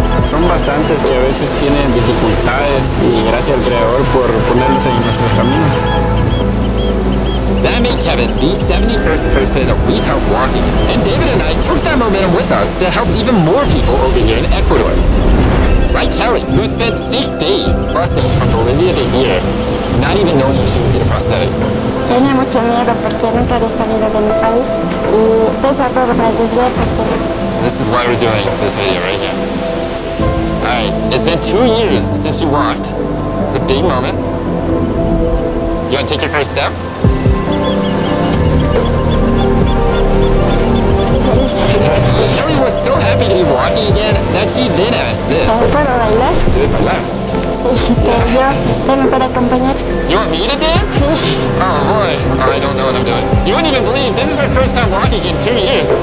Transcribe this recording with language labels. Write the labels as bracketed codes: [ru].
[es] Son bastantes que a veces tienen dificultades y gracias al Creador por ponerlos en nuestros caminos. [en] That made Kevin the 71st person we've helped walking, and David and I took that momentum with us to help even more people over here in Ecuador. Like Kelly, who spent 6 days busing from Bolivia to here, not even knowing she would get a prosthetic. [es] Tenía mucho miedo porque nunca había salido de mi país y pese a todo me arriesgué porque... [en] This is why we're doing this video right here. Alright, it's been 2 years since you walked. It's a big moment. You want to take your first step? Kelly was so happy to be walking again that she then asked this. [es] ¿Puedo bailar? ¿Quieres bailar? Sí, yo me puedo acompañar. [en] You want me to dance? Oh boy, I don't know what I'm doing. You wouldn't even believe this is her first time walking in 2 years.